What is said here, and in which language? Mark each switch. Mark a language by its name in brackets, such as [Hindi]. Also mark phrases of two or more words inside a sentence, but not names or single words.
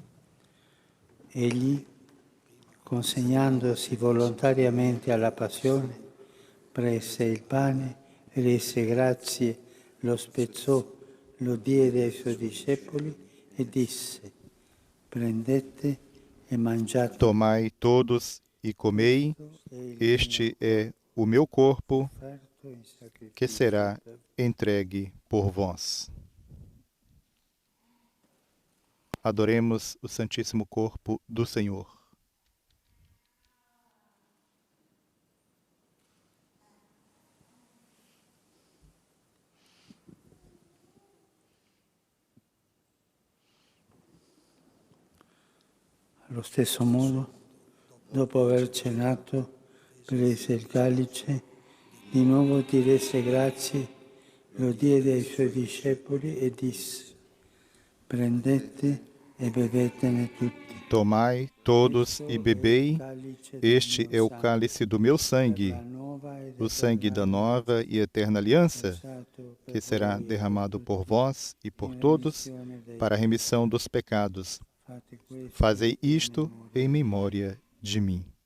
[Italian] Egli, consegnandosi volontariamente alla passione, prese il pane e rese grazie, lo spezzò, lo diede ai suoi discepoli e disse: prendete e mangiate. [Portuguese] Tomai todos e comei, este é o meu corpo, que será entregue por vós. Adoremos o Santíssimo Corpo do Senhor. [Italian] Allo stesso modo, dopo aver cenato, prese il calice, di nuovo ti rese grazie, lo diede ai suoi discepoli e disse: prendete e bevetene tutti. [Portuguese] Tomai todos e bebei, este é o cálice do meu sangue, o sangue da nova e eterna aliança, que será derramado por vós e por todos para a remissão dos pecados. Fazei isto em memória de mim.